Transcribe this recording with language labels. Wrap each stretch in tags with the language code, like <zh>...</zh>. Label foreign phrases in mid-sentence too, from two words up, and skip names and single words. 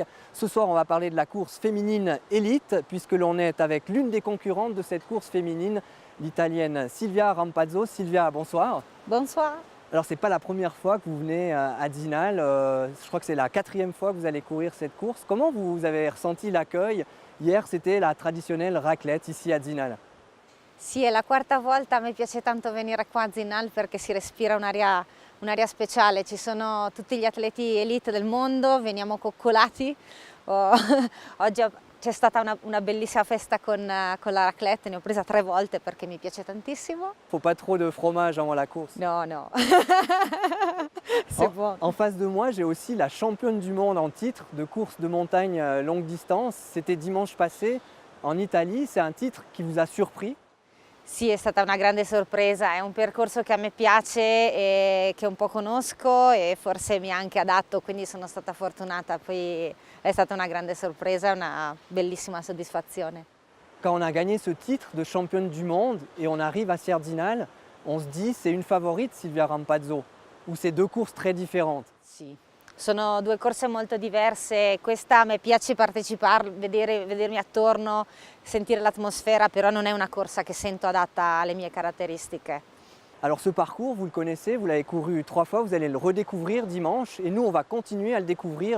<fr>Ce soir, on va parler de la course féminine élite, puisque l'on est avec l'une des concurrentes de cette course féminine, l'italienne Silvia Rampazzo. Silvia, bonsoir. Bonsoir. Alors, ce n'est pas la première fois que vous venez à Zinal, je crois que c'est la 4e fois que vous allez courir cette course. Comment vous avez ressenti l'accueil? Hier, c'était la traditionnelle raclette ici à Zinal.</fr> <it>Sì, è la quarta volta, a me piace tanto venire qua a Zinal perché si respira un'aria speciale, ci sono tutti gli atleti elite del mondo, veniamo coccolati. Oggi c'è stata una bellissima festa con la raclette, ne ho presa 3 volte perché mi piace tantissimo.</it> <fr>Faut pas trop de fromage avant la course. No, no, c'est bon. En face de moi, j'ai aussi la championne du monde en titre de course de montagne longue distance. C'était dimanche passé en Italie, c'est un titre qui vous a surpris?</fr> <it>Sì, è stata una grande sorpresa, è un percorso che a me piace e che un po' conosco e forse mi ha anche adatto, quindi sono stata fortunata, poi è stata una grande sorpresa, una bellissima soddisfazione.</it> <fr>Quand on a gagné ce titre de championne du monde et on arrive à Sierdinal, on se dit c'est une favorite Silvia Rampazzo, ou c'est deux courses très différentes?</fr> <it>Sì, sono 2 corse molto diverse, questa a me piace partecipare, vedermi attorno, sentire l'atmosfera, però non è una corsa che sento adatta alle mie caratteristiche.</it> <fr>Alors ce parcours, vous le connaissez, vous l'avez couru 3 fois, vous allez le redécouvrir dimanche et nous on va continuer à le découvrir.</fr>